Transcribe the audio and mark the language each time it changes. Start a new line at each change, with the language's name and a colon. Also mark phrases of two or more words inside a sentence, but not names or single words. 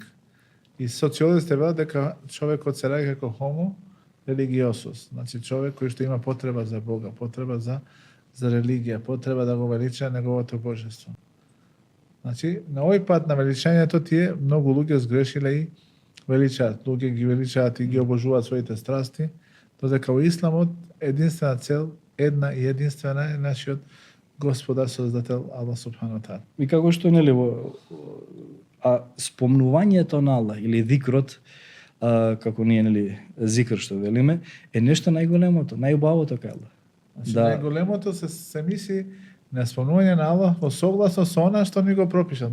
Macedonian: И социолозите велат дека човекот се раѓа како
Latin: homo religiosus,
Macedonian: значи човек кој што има потреба за Бога, потреба за религија, потреба да го велича неговото божество. Значи, на овој пат на величањето тие многу луѓе сгрешиле и величаат. Луѓе ги величаат и ги обожуваат своите страсти, додека во исламот единствена цел, една и единствена е нашиот Господар Создател Аллах
Arabic: سبحانه وتعالى.
Macedonian: И како што нели спомнувањето на Аллах или зикрот, како ние нели зикр што велиме, е нешто најголемото, најубавото кај Аллах. Значи најголемото се мисли на спомнување на Аллах во согласно со она што ни го пропишал.